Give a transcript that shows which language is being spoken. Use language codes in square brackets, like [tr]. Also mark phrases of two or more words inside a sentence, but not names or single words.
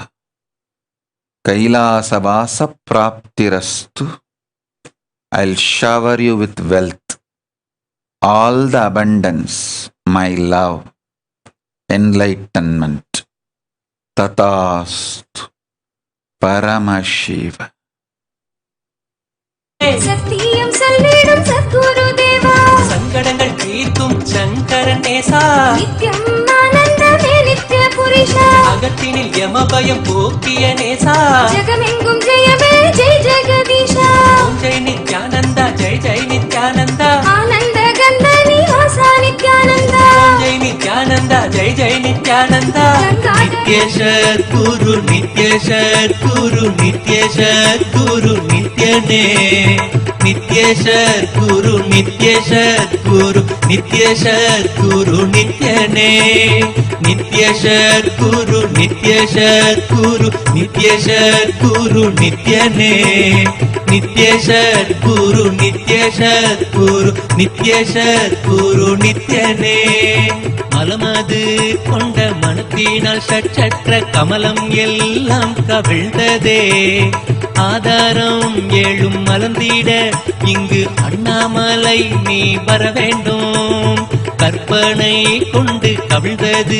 [sa] कैलासवास प्राप्तिरस्तु. [en] I'll shower you with wealth. All the abundance, my love, enlightenment, Tatastu, Paramashiva. [ta] சத்தியம் சொல்லிடும் சத்குரு தேவா சங்கடங்கள் தீர்க்கும் சங்கரன் நேசா நித்யம் ஆனந்தமே நித்ய புருஷா அகத்தினில் யமபயம் போக்கிய நேசா ஜகமெங்கும் ஜெயமே ஜெய் ஜெகதீஷா [hi] ओम जय नित्यानंदा जय जय नित्यानंदा आनंद कंद निवासा नित्यानंदा ओम जय नित्यानंदा जय जय नित्यानंदा नित्य सद्गुरु नित्य सद्गुरु नित्य सद्गुरु नित्यने नित्य सद्गुरु नित्य सद्गुरु नित्य सद्गुरु नित्यने नित्य सद्गुरु नित्य सद्गुरु नित्य सद्गुरु नित्यने नित्य सद्गुरु नित्य सद्गुरु नित्य सद्गुरु नित्यने [ta] மலமது கொண்ட மனத்தினால் சற்றற்ற கமலம் எல்லாம் கவிழ்ந்ததே ஆதாரம் ஏழும் மலர்ந்திட இங்கு அண்ணாமலை நீ வர வேண்டும் கற்பனை கொண்டு கவிழ்ந்தது